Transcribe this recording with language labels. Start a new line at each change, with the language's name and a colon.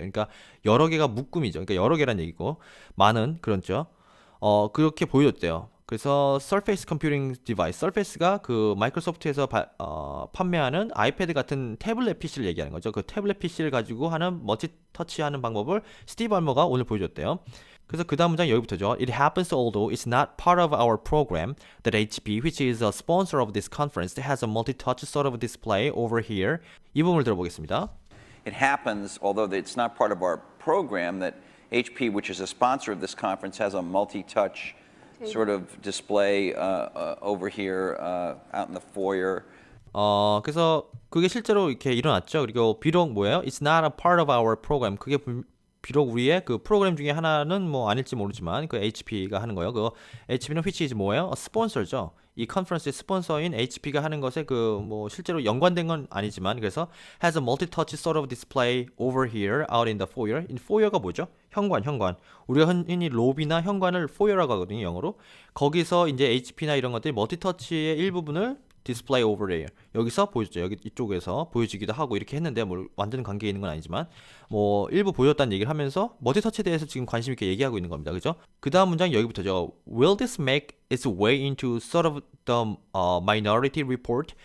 Korean: 그러니까 여러 개가 묶음이죠. 그러니까 여러 개란 얘기고 많은 그렇죠. 그렇게 보여줬대요. 그래서 Surface Computing Device, Surface가 그 마이크로소프트에서 판매하는 아이패드 같은 태블릿 PC를 얘기하는 거죠. 그 태블릿 PC를 가지고 하는 멀티터치하는 방법을 스티브 발머가 오늘 보여줬대요. 그래서 그 다음 문장 여기부터죠.
English: It happens although it's not part of our program that HP, which is a sponsor of this conference, has a multi-touch sort of display over here.
Korean: 이 부분을 들어보겠습니다.
English: It happens, although it's not part of our program, that HP, which is a sponsor of this conference, has a multi-touch sort of display over here out in the foyer.
Korean: 그래서 그게 실제로 이렇게 일어났죠. 그리고 비록 뭐예요?
English: It's not a part of our program.
Korean: 그게 비록 우리의 그 프로그램 중에 하나는 뭐 아닐지 모르지만 그 HP가 하는 거예요. 그 HP는 which is 뭐예요? 스폰서죠. 이 컨퍼런스의 스폰서인 HP가 하는 것에 그 뭐 실제로 연관된 건 아니지만 그래서 has a multi-touch sort of display over here out in the foyer. in foyer가 뭐죠? 현관. 우리가 흔히 로비나 현관을 foyer라고 하거든요, 영어로. 거기서 이제 HP나 이런 것들이 멀티터치의 일부분을 display over there. 여기서 보여줬죠. 여기 이쪽에서 보여지기도 하고 이렇게 했는데 뭐 완전 관계 있는 건 아니지만 뭐 일부 보여줬다는 얘기를 하면서 멀티 터치에 대해서 지금 관심 있게 얘기하고 있는 겁니다. 그죠? 그 다음 문장 여기부터죠.
English: Will this make its way into sort of the minority report?